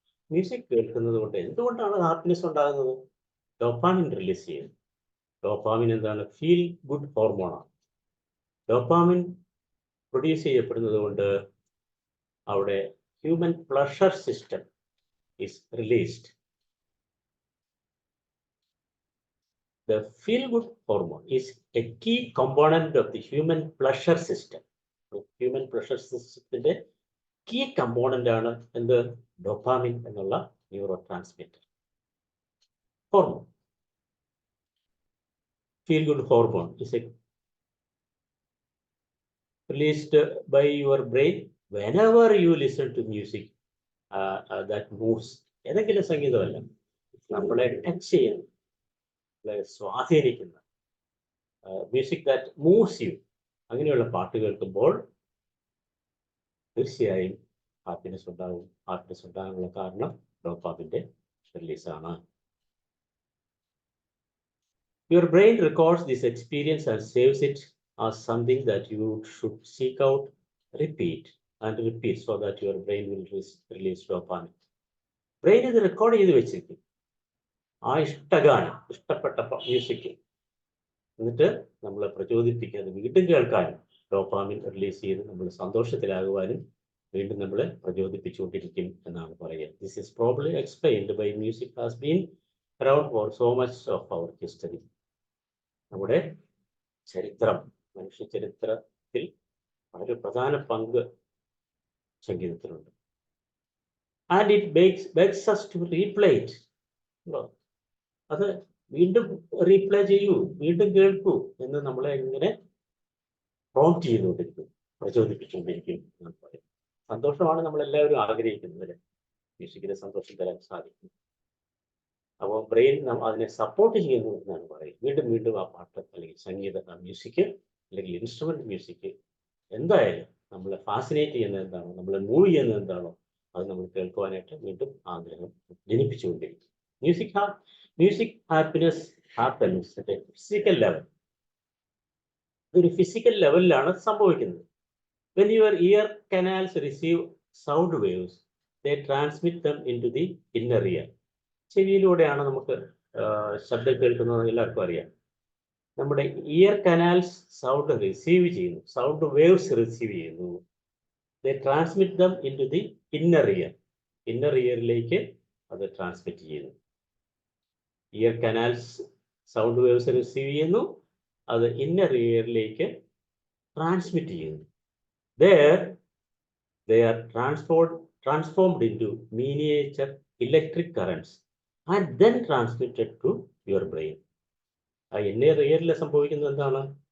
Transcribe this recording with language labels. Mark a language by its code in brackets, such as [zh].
[ml] Music കേൾക്കുന്നത് കൊണ്ട് എന്തുകൊണ്ടാണ് ഹാപ്പിനെസ് ഉണ്ടാകുന്നത്? ഡോപാമിൻ റിലീസ് ചെയ്യുന്നു. ഡോപാമിൻ എന്താണ്? ഫീൽ ഗുഡ് ഹോർമോണാണ്. ഡോപാമിൻ പ്രൊഡ്യൂസ് ചെയ്യപ്പെടുന്നത് കൊണ്ട് അവിടെ [en] Human pleasure system is released. The feel good hormone is a key component of the human pleasure system. [ml] Human pleasure systemത്തിന്റെ key component ആണ് എന്ത്? ഡോപാമിൻ എന്നുള്ള neuro transmitter hormone. [en] feel-good hormone is released by your brain whenever you listen to music that moves. [ml] ഏതെങ്കിലും സംഗീതമല്ല, നമ്മളെ touch ചെയ്യുന്ന, നമ്മളെ സ്വാധീനിക്കുന്ന [en] music that moves you, [ml] അങ്ങനെയുള്ള പാട്ട് കേൾക്കുമ്പോൾ തീർച്ചയായും ഹാപ്പിനെസ് ഉണ്ടാകും. ഹാപ്പിനെസ് ഉണ്ടാകാനുള്ള കാരണം ഡോപാമിൻ്റെ റിലീസാണ്. [en] Your brain records this experience and saves it as something that you should seek out, repeat and repeat so that your brain will release dopamine. [ml] Brain ഇത് record ചെയ്ത് വെച്ചിരിക്കും, ആ ഇഷ്ടഗാനം, ഇഷ്ടപ്പെട്ട മ്യൂസിക്, എന്നിട്ട് നമ്മളെ പ്രചോദിപ്പിക്കാനും വീണ്ടും കേൾക്കാനും ഡോപാമിൻ റിലീസ് ചെയ്ത് നമ്മൾ സന്തോഷത്തിലാകുവാനും വീണ്ടും നമ്മളെ പ്രചോദിപ്പിച്ചുകൊണ്ടിരിക്കും എന്നാണ് പറയുക. [en] This is probably explained by music has been around for so much of our history. [ml] നമ്മുടെ ചരിത്രം, മനുഷ്യ ചരിത്രത്തിൽ വളരെ പ്രധാന പങ്ക് സംഗീതത്തിനുണ്ട്. [en] And it begs us to replay it. [ml] അത് വീണ്ടും റീപ്ലേ ചെയ്യൂ, വീണ്ടും കേൾക്കൂ എന്ന് നമ്മളെ ഇങ്ങനെ പ്രോംപ്റ്റ് ചെയ്തുകൊണ്ടിരിക്കും, പ്രചോദിപ്പിച്ചുകൊണ്ടിരിക്കും എന്നാണ് പറയുന്നത്. സന്തോഷമാണ് നമ്മളെല്ലാവരും ആഗ്രഹിക്കുന്നത്, മ്യൂസിക്കിന് സന്തോഷം തരാൻ സാധിക്കും. അപ്പോൾ ബ്രെയിൻ അതിനെ സപ്പോർട്ട് ചെയ്യുന്നു എന്നാണ് പറയുന്നത്. വീണ്ടും വീണ്ടും ആ പാട്ട് അല്ലെങ്കിൽ സംഗീത മ്യൂസിക് അല്ലെങ്കിൽ ഇൻസ്ട്രുമെന്റ് മ്യൂസിക് എന്തായാലും നമ്മളെ ഫാസിനേറ്റ് ചെയ്യുന്നത് എന്താണോ, നമ്മളെ മൂവ് ചെയ്യുന്നത് എന്താണോ, അത് നമ്മൾ കേൾക്കുവാനായിട്ട് വീണ്ടും ആഗ്രഹം ജനിപ്പിച്ചുകൊണ്ടിരിക്കും. [en] Music happiness happens at a physical level. [ml] ഇതൊരു ഫിസിക്കൽ ലെവലിലാണ് സംഭവിക്കുന്നത്. [en] When your ear canals receive sound waves, they transmit them into the inner ear. [ml] ചെവിയിലൂടെയാണ് നമുക്ക് ശബ്ദം കേൾക്കുന്നത്, എല്ലാവർക്കും അറിയാം. നമ്മുടെ ഇയർ കനാൽസ് സൗണ്ട് റിസീവ് ചെയ്യുന്നു, സൗണ്ട് വേവ്സ് റിസീവ് ചെയ്യുന്നു. [en] They transmit them into the inner ear. [ml] Inner ഇയറിലേക്ക് അത് ട്രാൻസ്മിറ്റ് ചെയ്യുന്നു. Year canals sound waves receive ചെയ്യുന്നു, അത് ഇന്നർ ഇയറിലേക്ക് ട്രാൻസ്മിറ്റ് ചെയ്യുന്നു. [en] There they are transformed into miniature electric currents and then transmitted to your brain. [ml] ആ inner ഇയറിൽ സംഭവിക്കുന്നത് എന്താണ്?